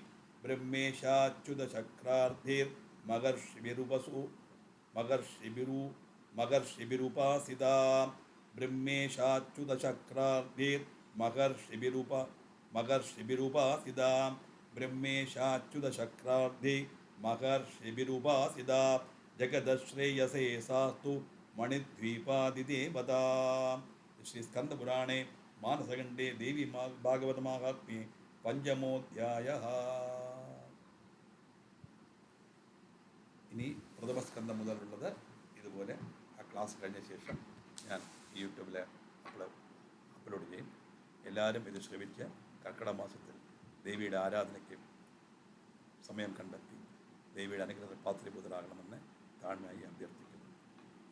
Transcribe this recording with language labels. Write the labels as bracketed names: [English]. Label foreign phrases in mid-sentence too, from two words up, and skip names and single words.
[Sanskrit] ब्रह्मेशाच्युतशक्रार्धिर्महर्षिभिरुपासिता ब्रह्मेशाच्युतशक्रार्धिर्महर्षिभिरुपासिता ब्रह्मेशाच्युतशक्रार्धि महर्षिभिरुपासिता जगदश्रेयसे सास्तु मणिद्वीपादिदेवता श्री स्कंदपुराणे मानसखंडे देवी भागवत महात्म्ये पंचमोऽध्यायः [Malayalam] ഇനി പ്രഥമസ്കന്ധം മുതലുള്ളത് ഇതുപോലെ ആ ക്ലാസ് കഴിഞ്ഞ ശേഷം ഞാൻ യൂട്യൂബിൽ അപ്ലോഡ് ചെയ്യും. എല്ലാവരും ഇത് ശ്രവിച്ച് കർക്കിടക മാസത്തിൽ ദേവിയുടെ ആരാധനയ്ക്ക് സമയം കണ്ടെത്തി ദേവിയുടെ അനുഗ്രഹ പാത്രീഭൂതരാകണമെന്ന് താഴ്മയായി അഭ്യർത്ഥിക്കുന്നു.